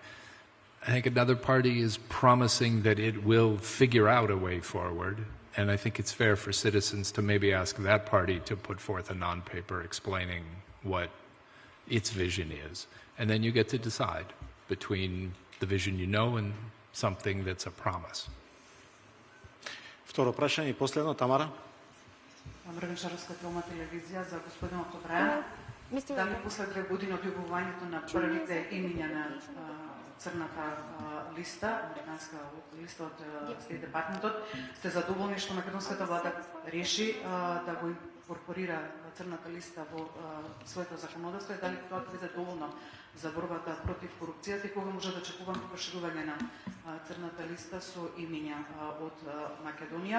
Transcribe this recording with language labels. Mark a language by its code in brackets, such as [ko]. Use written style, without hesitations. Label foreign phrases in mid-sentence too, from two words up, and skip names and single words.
[en] I think another party is promising that it will figure out a way forward, and I think it's fair for citizens to maybe ask that party to put forth a non-paper explaining what its vision is. And then you get to decide between the vision you know and something that's a promise. [mk] Второ прашање и последно, Тамара. Мрежарска филма телевизија за господинот Обрајан. Дали после 2 години од објавувањето на првите имиња на црната листа, американска листа од Стейт департментот, сте задоволни што македонската влада реши да го инкорпорира црната листа во своето законодавство и дали тоа ќе биде доволно за борбата против корупцијата и кога може да очекуваме проширување на црната листа со имиња од Македонија.